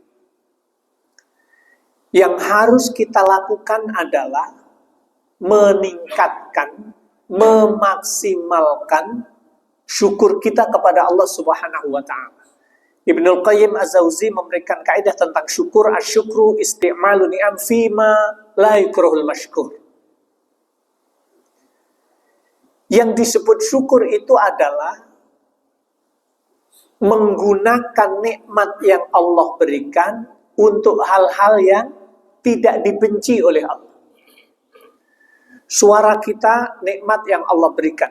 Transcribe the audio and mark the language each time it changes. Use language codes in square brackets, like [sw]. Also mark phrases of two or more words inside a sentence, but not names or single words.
[id] Yang harus kita lakukan adalah meningkatkan, memaksimalkan syukur kita kepada Allah [ar] سبحانه وتعالى. [id] Ibnul Qayyim Az-Zawzi memberikan kaidah tentang syukur, [ar] الشكر استعمال النعم فيما لا يكره المشكور. [id] Yang disebut syukur itu adalah menggunakan nikmat yang Allah berikan untuk hal-hal yang tidak dibenci oleh Allah. Suara kita, nikmat yang Allah berikan.